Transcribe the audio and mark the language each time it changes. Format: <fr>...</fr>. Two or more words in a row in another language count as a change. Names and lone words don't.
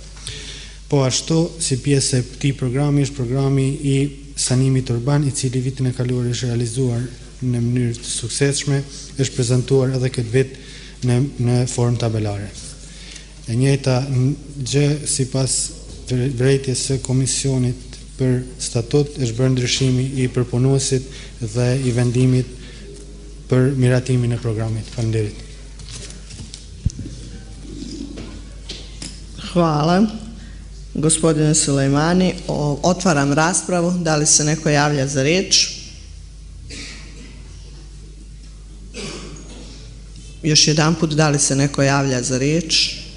<sq>Po ashtu, si pjesë e këtij programi është programi i sanimit urban, i cili vitin e kaluar është realizuar në mënyrë të suksesshme, është prezantuar edhe këtë vit në formë tabelare. E njëjta gjë sipas vërejtjes së Komisionit për statut është bërë ndryshimi i përpunuesit dhe i vendimit për miratimin e programit. Faleminderit.</sq> <sr>Hvala. Gospodine Sulejmani, otvaram raspravu. Da li se neko javlja za riječ? Još jedanput, da li se neko javlja za riječ?</sr>